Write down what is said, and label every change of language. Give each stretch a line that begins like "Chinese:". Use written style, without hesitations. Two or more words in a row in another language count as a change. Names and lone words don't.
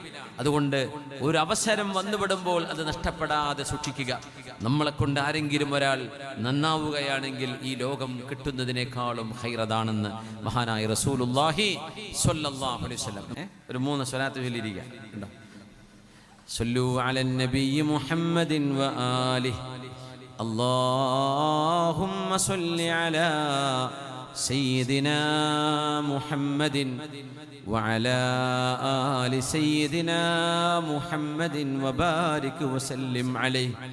Malayalam: അതുകൊണ്ട് ഒരു അവസരം വന്നുവിടുമ്പോൾ അത് നഷ്ടപ്പെടാതെ സൂക്ഷിക്കുക. നമ്മളെ കൊണ്ട് ആരെങ്കിലും ഒരാൾ നന്നാവുകയാണെങ്കിൽ ഈ ലോകം കിട്ടുന്നതിനേക്കാളും ഖൈറതാണെന്ന് മഹാനായ റസൂലുള്ളാഹി
Arabic: صلى الله عليه وسلم
Malayalam: ഒരു 3 സ്വലാത്ത് ചൊല്ലിയിരിക്കുക. ഉണ്ടോ?
Arabic: صلوا على النبي محمد وآله اللهم صل على سيدنا محمد وعلى آل سيدنا محمد وبارك وسلم عليه